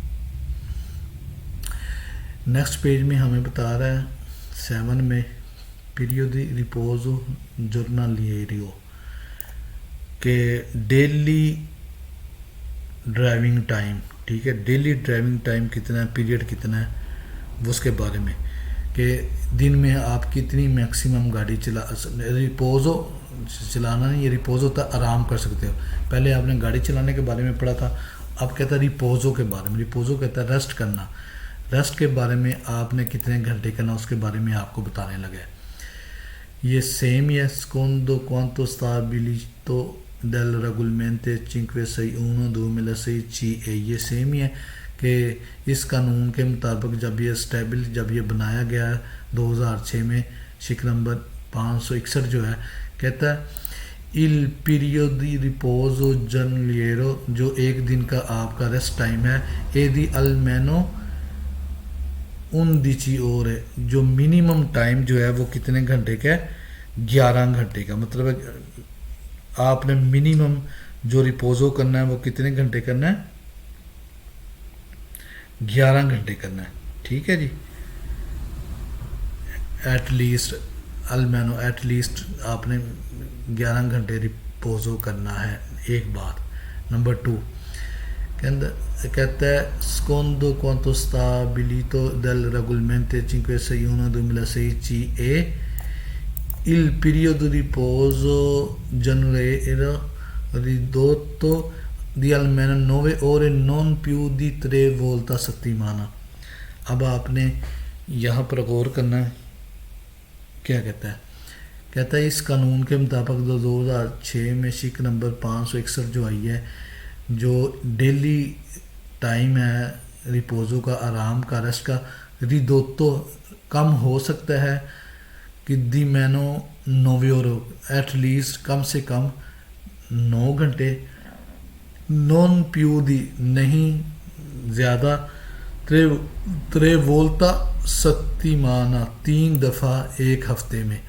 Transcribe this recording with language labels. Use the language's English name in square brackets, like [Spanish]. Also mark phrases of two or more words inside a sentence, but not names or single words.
[Urdu] نیکسٹ پیج میں ہمیں بتا رہا ہے 7 میں [Italian] periodi riposo giornaliero [Urdu] کہ [English] daily driving time, [Urdu] ٹھیک ہے، [English] daily driving time [Urdu] کتنا ہے، پیریڈ کتنا ہے، وہ اس کے بارے میں کہ دن میں آپ کتنی میکسیمم گاڑی ریپوزو چلانا نہیں، یہ ریپوزو ہوتا ہے آرام کر سکتے ہو۔ پہلے آپ نے گاڑی چلانے کے بارے میں پڑھا تھا، اب کہتا ہے ریپوزو کے بارے میں۔ ریپوزو کہتا ہے ریسٹ کرنا، ریسٹ کے بارے میں آپ نے کتنے گھنٹے کرنا اس کے بارے میں آپ کو بتانے لگا ہے۔ یہ سیم ہی ہے، [Italian] secondo quanto stabilito del regolamento 561/2006 [Urdu] یہ سیم ہی ہے کہ اس قانون کے مطابق جب یہ بنایا گیا ہے 2006 میں شق نمبر 561 جو ہے، کہتا ہے [Italian] il periodo di riposo giornaliero [Urdu] جو ایک دن کا آپ کا [English] rest time [Urdu] ہے [Italian] è di almeno 11 ore، [Urdu] جو [English] minimum time [Urdu] جو ہے وہ کتنے گھنٹے کا ہے؟ 11 گھنٹے کا۔ مطلب آپ نے منیمم جو ریپوزو کرنا ہے وہ کتنے گھنٹے کرنا ہے؟ 11 گھنٹے کرنا ہے، ٹھیک ہے جی۔ [English] at least [Urdu] المینو [English] at least [Urdu] آپ نے 11 گھنٹے ریپوزو کرنا ہے. ایک بات. نمبر 2 کہتا ہے [Italian] secondo quanto stabilito dal regolamento 561/2016 e il periodo di riposo giornaliero ridotto di almeno 9 ore non più di 3 volte a settimana. [Urdu] اب آپ نے یہاں پر غور کرنا ہے. کیا کہتا ہے اس قانون کے مطابق 2006 میں شک نمبر 561 جو آئی ہے, جو [English] daily time [Urdu] ہے ریپوزو کا, آرام کا, ریسٹ کا, ریدوتو کم ہو سکتا ہے کہ دی مینو 9 اور [English] at least [Urdu] کم سے کم 9 گھنٹے, [Italian] non più di [Urdu] نہیں زیادہ, 3 [Italian] volta settimana [Urdu] 3 دفعہ ایک ہفتے میں.